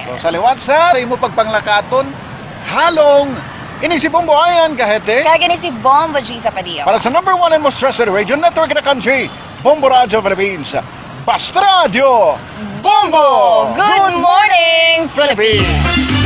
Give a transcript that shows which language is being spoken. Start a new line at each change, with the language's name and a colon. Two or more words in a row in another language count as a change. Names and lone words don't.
Hiligaynon: So, sa liwat sa imo pagpanglakaton, halong ini si Bombo Ayan kahete. Kaya si Bombo G sa Padilla.
English: Para sa number 1 and most trusted radio network in the country, Bombo Radio Philippines. Basta Radio Bombo! Good Morning Philippines!